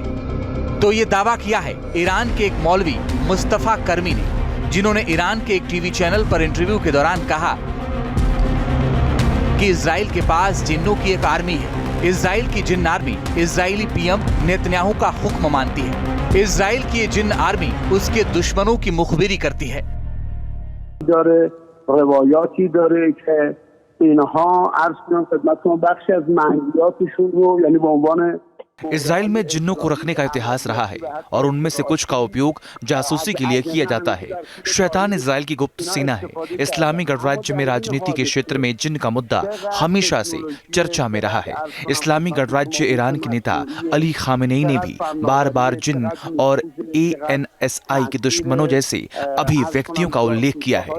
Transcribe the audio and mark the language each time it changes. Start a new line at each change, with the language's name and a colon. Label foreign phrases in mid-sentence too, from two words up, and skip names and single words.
Hindi: तो ये दावा किया है ईरान के एक मौलवी मुस्तफा कर्मी ने, जिन्होंने ईरान के एक
English: TV channel
Hindi: पर इंटरव्यू के दौरान कहा कि इजराइल के पास जिन्नों की एक आर्मी है। इजराइल की जिन्न आर्मी इजरायली पीएम नेतन्याहू का हुक्म मानती है। इजराइल की ये जिन्न आर्मी उसके दुश्मनों की मुखबिरी करती है।
Persian: اینها عرض کنم خدمتتون بخشی از منگیاتشون رو یعنی به عنوان
Hindi: इजराइल में जिन्नों को रखने का इतिहास रहा है और उनमें से कुछ का उपयोग जासूसी के लिए किया जाता है। शैतान इजराइल की गुप्त सेना है। इस्लामी गणराज्य में राजनीति के क्षेत्र में जिन्न का मुद्दा हमेशा से चर्चा में रहा है। इस्लामी गणराज्य ईरान के नेता अली खामेनी ने भी बार बार जिन्न और ANSI के दुश्मनों जैसे अभिव्यक्तियों का उल्लेख किया है।